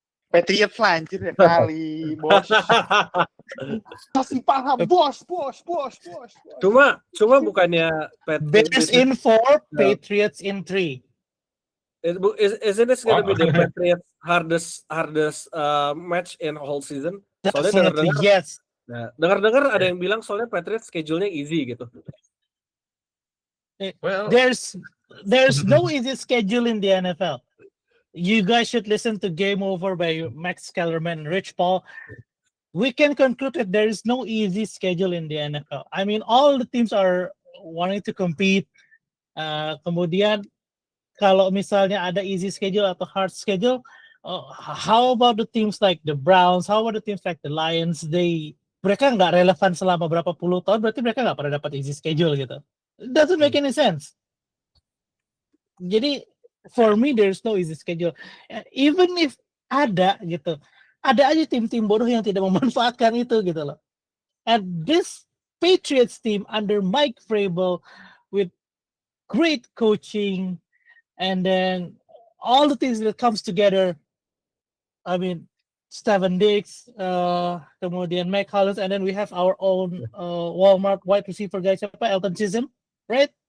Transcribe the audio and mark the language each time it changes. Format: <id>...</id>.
<id>Patriots lah anjir ya kali, bos. Masih paham, bos. Cuma bukannya</id> <en>Bears in 4, Patriots in 3. Isn't this gonna be the Patriots hardest match in whole season?</en> <id>Soalnya</id> <en>Definitely yes.</en> <id>Nah, dengar ada yang bilang soalnya Patriots schedule-nya easy gitu.</id> <en>Well, There's no easy schedule in the NFL. You guys should listen to Game Over by Max Kellerman and Rich Paul. We can conclude that there is no easy schedule in the NFL. I mean, all the teams are wanting to compete.</en> <id>Kemudian kalau misalnya ada easy schedule atau hard schedule,</id> <en>how about the teams like the Browns? How about the teams like the Lions?</en> <id>Mereka nggak relevan selama berapa puluh tahun, berarti mereka nggak pernah dapat easy schedule gitu.</id> <en>It doesn't make any sense.</en> <id>Jadi</id> <en>for me there's no easy schedule. Even if</en> <id>ada gitu, ada aja tim-tim bodoh yang tidak memanfaatkan itu gitu loh.</id> <en>And this Patriots team under Mike Vrabel with great coaching and then all the things that comes together. I mean, Steven Diggs,</en> <id>kemudian</id> <en>Mac Hollins, and then we have our own Walmart wide receiver guy</en> <id>siapa,</id> <en>Elton Chisholm, right?</en>